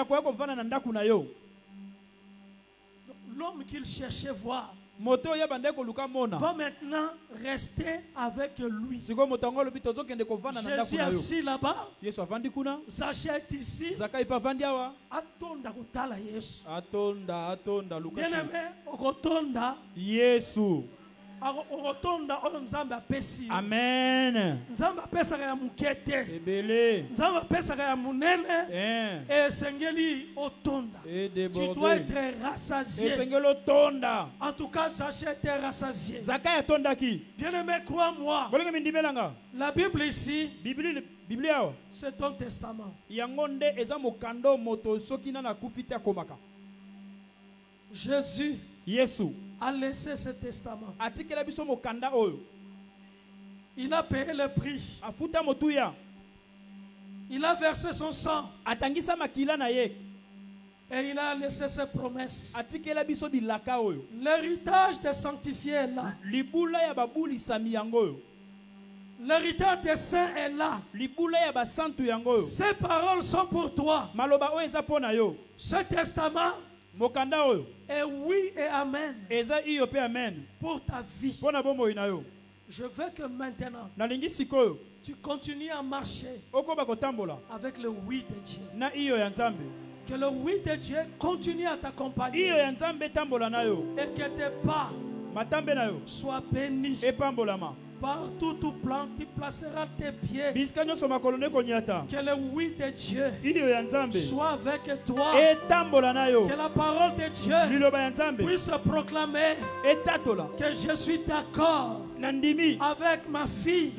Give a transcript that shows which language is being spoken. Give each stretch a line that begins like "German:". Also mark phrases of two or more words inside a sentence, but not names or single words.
French: L'homme qu'il cherchait voir va maintenant rester avec lui. Jésus est assis là-bas. Zaché est ici. Bien-aimé,
Lingala: okotonda Yesu. Amen. Nzamba pesaka ya mukete. Nzamba pesaka ya munene. Et sengeli otonda.
French: Tu dois être rassasié. En tout cas, Zaché était rassasié. Bien-aimé, crois-moi. La Bible ici, c'est ton testament. Jésus
Lingala: Yesu
French: a laissé ce testament.
Lingala: atikela biso mokanda oyo.
French: Il a payé le prix.
Lingala: Afuta motuya.
French: Il a versé son sang.
Lingala: Atangisa makila na ye.
French: Et il a laissé ses promesses.
Lingala: Atikela biso bilaka oyo.
French: L'héritage des sanctifiés est là.
Lingala: Libula ya babuli sami yango.
French: L'héritage des saints est là.
Lingala: Libula ya ba santu yango.
French: Ces paroles sont pour toi.
Lingala: Maloba oyo eza pona yo.
French: Ce testament
Lingala: mokanda oyo
French: est oui et amen.
Lingala: Eza iyo pe amen.
French: Pour ta vie.
Lingala: Pona bombo ina yo.
French: Je veux que maintenant
Lingala: nalingi sikoyo
French: tu continues à marcher
Lingala: okoba kotambola
French: avec le oui de Dieu.
Lingala: Na iyo ya Nzambe.
French: Que le oui de Dieu continue à t'accompagner.
Lingala: Iyo ya Nzambe tambola na yo.
French: Et que tes pas
Lingala: matambe na yo
French: soient bénis.
Lingala: Et pambolama.
French: Partout où tu placeras tes pieds. Que le oui de Dieu soit avec toi. Que la parole de Dieu puisse proclamer que je suis d'accord avec ma fille.